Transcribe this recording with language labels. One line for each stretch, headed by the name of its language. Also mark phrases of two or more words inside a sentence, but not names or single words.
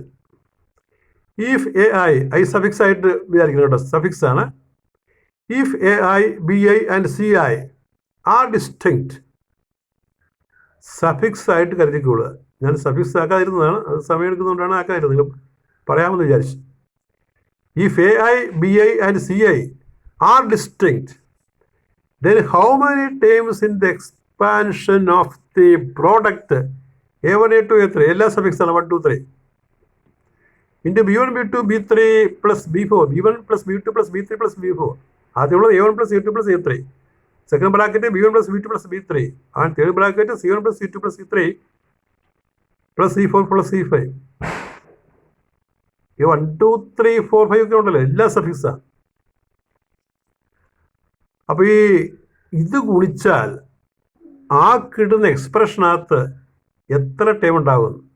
English: if I
Malayalam: സഫിക്സ് ആയിട്ട് വിചാരിക്കണം കേട്ടോ, സഫിക്സ് ആണ്.
English: if AI, BI and CI are distinct,
Malayalam: സഫിക്സ് ആയിട്ട് കരുതിക്കൊള്ളുക. ഞാൻ സഫിക്സ് ആക്കാതിരുന്നതാണ്, അത് സമയം എടുക്കുന്നതുകൊണ്ടാണ് ആക്കാതിരുന്നത്, പറയാമെന്ന് വിചാരിച്ചു.
English: if AI, BI and CI are distinct, then how many terms in the expansion of the product A1, A2, A3
Malayalam: എല്ലാ സഫിക്സ് ആണ്
English: 1, 2, 3 into B1, B2, B3 plus B4, B1 plus B2 plus B3 plus B4. ആദ്യമുള്ളത് A1 plus A2 plus A3, second bracket B1 plus B2 plus B3, and third bracket C1 plus C2 plus C3 plus C4 plus C5.
Malayalam: ഈ 1, 2, 3, 4, 5 ഒക്കെ ഉണ്ടല്ലോ, എല്ലാ സഫിക്സാണ്. അപ്പോൾ ഈ ഇത് ഗുണിച്ചാൽ ആ കിട്ടുന്ന എക്സ്പ്രഷനകത്ത് എത്ര ടേം ഉണ്ടാകും?